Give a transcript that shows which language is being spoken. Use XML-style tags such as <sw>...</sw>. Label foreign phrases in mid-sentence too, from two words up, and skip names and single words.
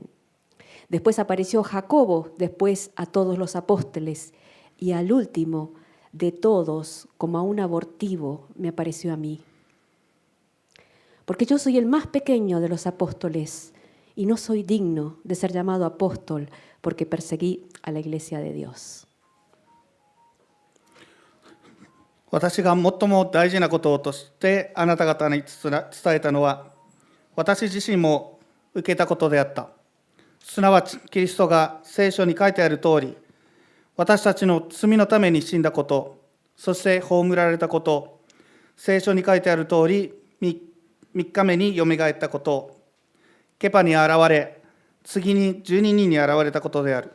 <es>Después apareció Jacobo, después a todos los apóstoles, y al último de todos, como a un abortivo, me apareció a mí. Porque yo soy el más pequeño de los apóstoles, y no soy digno de ser llamado apóstol, porque perseguí a la iglesia de Dios.</es> <ja>私が最も大事なこととしてあなた方に伝えたのは、私自身も受けたことであった。すなわち、キリストが聖書に書いてある通り、私たちの罪のために死んだこと、そして葬られたこと、聖書に書いてある通り、3日目によみがえったこと、ケパに現れ、次に12人に現れたことである。</ja>